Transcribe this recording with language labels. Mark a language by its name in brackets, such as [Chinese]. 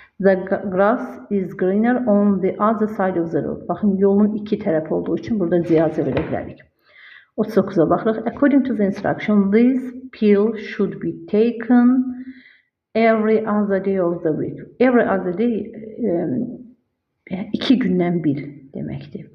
[English] The grass is greener on the other side of the road. [Azerbaijani] Baxın, yolun iki tərəf olduğu üçün burada ziyazə verə bilərik. 39'a baxırıq. [English] According to the instruction, this pill should be taken every other day of the week. [Azerbaijani] Every other day iki gündən bir deməkdir.